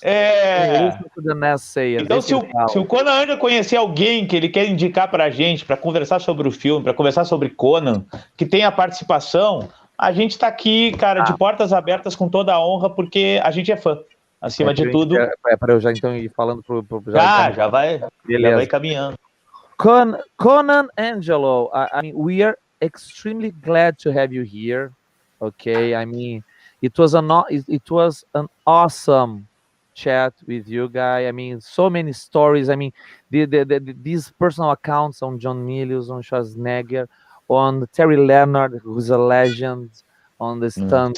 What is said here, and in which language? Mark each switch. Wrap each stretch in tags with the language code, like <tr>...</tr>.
<en>Don't listen to the naysayers.</en> <pt>Então, se o Conan Angelo conhecer alguém que ele quer indicar pra gente, pra conversar sobre o filme, pra conversar sobre Conan, que tenha participação, a gente tá aqui, cara, de portas abertas com toda a honra, porque a gente é fã. Acima de tudo. Para eu já então ir falando pro já vai caminhando.</pt> <en>Conan Angelo, I mean, we are extremely glad to have you here. Okay, I mean, it was an awesome chat with you, guy. I mean, so many stories. I mean, these personal accounts on John Milius, on Schwarzenegger, on Terry Leonard, who's a legend, on the stunt</en>